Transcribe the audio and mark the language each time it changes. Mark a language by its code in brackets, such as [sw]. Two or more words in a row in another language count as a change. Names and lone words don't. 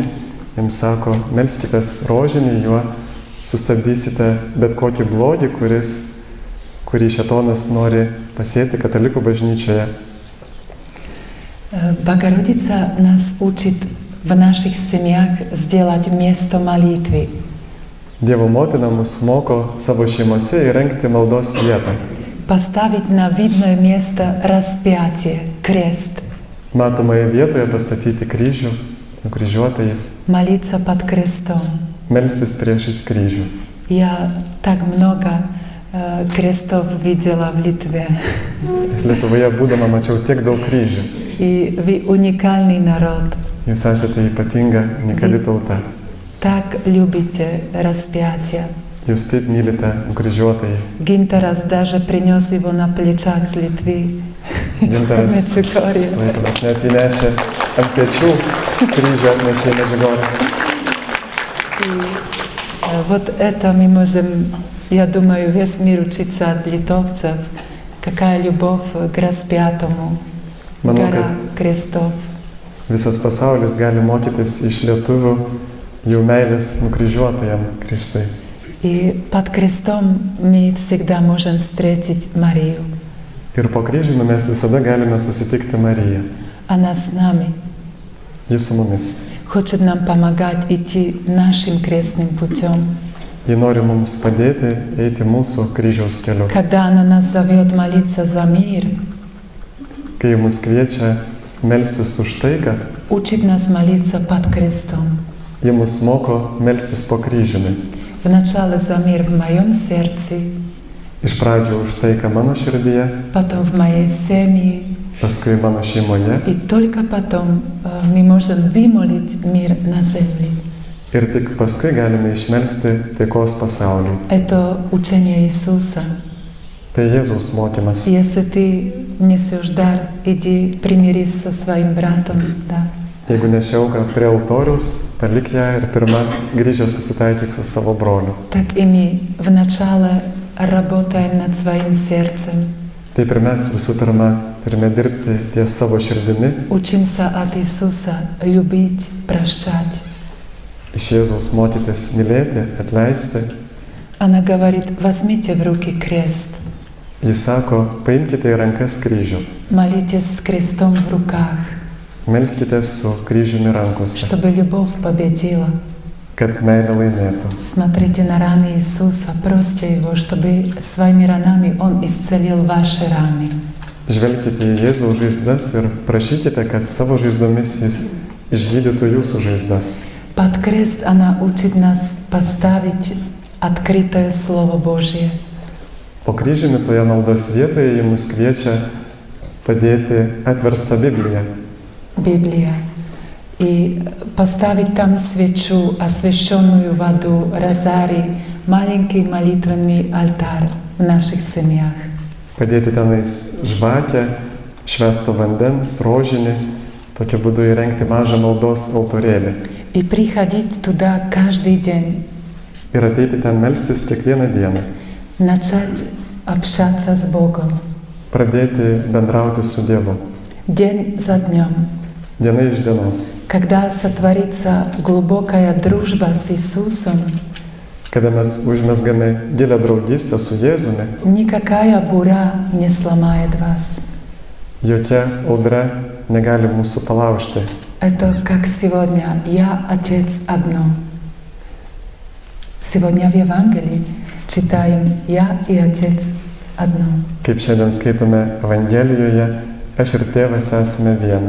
[lt] Jiems sako, melskitės rožinį, juo sustabdysite bet kokį blogį, kurį šėtonas nori pasėti katalikų bažnyčioje. [ru] Богородица нас учит в наших семьях сделать место молитвы. [lt] Dievo motina mus moko savo šeimose įrengti maldos vietą. [ru] Поставить на видное место распятие, крест. [lt] Matomoje vietoje pastatyti kryžių, nukryžiuotąjį, [ru] Молиться под крестом. [lt] melstis priešais kryžių. [ru] Я так много крестов видела в Литве. [lt] Lietuvoje būdama mačiau tiek daug kryžių. [ru] И вы уникальный народ. [lt] Jūs esate ypatinga, unikali tauta. [ru] Так любите распятие. [lt] Jūs taip mylite nukryžiuotąjį. [ru] Гинтерас даже принес его на плечах с Литвы. [lt] Gintaras Medžiugorje. Klaipėdos net įnešė ant pečių kryžių, atnešė į Medžiugorję. [ru] И вот это мы можем, я думаю, весь мир учиться от литовцев. Какая любовь к распятому, [lt] Manau, [ru] гора [lt] kad [ru] крестов. [lt] visas pasaulis gali mokytis iš lietuvių jų meilės nukryžiuotajam Kristui. [ru] И под крестом мы всегда можем встретить Марию. [lt] Ir po kryžiumi mes visada galime susitikti Mariją. [ru] Она с нами, [lt] Ji su mumis. [ru] хочет нам помогать идти нашим крестным путем. [lt] Ji nori mums padėti eiti mūsų kryžiaus keliu. [ru] Когда она нас зовет молиться за мир, [lt] Kai mus kviečia melstis už taiką, [ru] учит нас молиться под крестом. [lt] ji mus moko melstis po kryžiumi. [ru] Вначале за мир в моем сердце, [lt] Iš pradžių už taiką mano širdyje, [ru] потом в моей семье, [lt] paskui mano šeimoje [ru] и только потом мы можем вымолить мир на земле. [lt] ir tik paskui galime išmelsti taikos pasaulį. [ru] Это учение Иисуса. [lt] Tai Jėzaus mokymas. [ru] Если ты несешь дар, иди примирись со своим братом. Да. [lt] Jeigu neši auką prie altoriaus, palik ją ir pirmą grįžęs susitaikyk su savo broliu. [ru] Так и мы вначале работаем над своим сердцем, [lt] Taip ir mes visų pirma turime dirbti ties savo širdimi, [ru] учимся от Иисуса любить, прощать. [lt] iš Jėzaus mokytis mylėti, atleisti. [ru] Она говорит, возьмите в руки крест, [lt] Jis sako, paimkite į rankas kryžių, [ru] молитесь с крестом в руках, [lt] melskite su kryžiumi rankose, [ru] чтобы любовь победила. [lt] kad meilė laimėtų. [ru] Смотрите на раны Иисуса, просьте Его, чтобы своими ранами Он исцелил ваши раны. [lt] Žvelkite į Jėzaus žaizdas ir prašykite, kad savo žaizdomis Jis išgydytų jūsų žaizdas. [ru] Под крест она учит нас поставить открытое Слово Божье. [lt] Po kryžiumi toje maldos vietoje Ji mus kviečia padėti atverstą Bibliją. [ru] Библия. И поставить там свечу, освященную воду, розарий, маленький молитвенный алтарь в наших семьях. [lt] Padėti tenais žvakę, švęsto vandens, rožinį, tokiu būdu įrengti mažą maldos altorėlį. [ru] И приходить туда каждый день, [lt] Ir ateiti ten melstis kiekvieną dieną. [ru] начать общаться с Богом. [lt] Pradėti bendrauti su Dievu. [ru] День за днем. [lt] Diena iš dienos. [ru] Когда сотворится глубокая дружба с Иисусом, [lt] kada mes užmesgame gilę draugystę su Jėzumi, [ru] никакая буря не сломает вас. [lt] jokia audra negali mūsų palaužti. [ru] Это как сегодня «Я, Отец, одно». Сегодня в Евангелии читаем «Я и Отец одно». [lt] Kaip šiandien skaitome Evangelijoje, aš ir tėvas esame viena.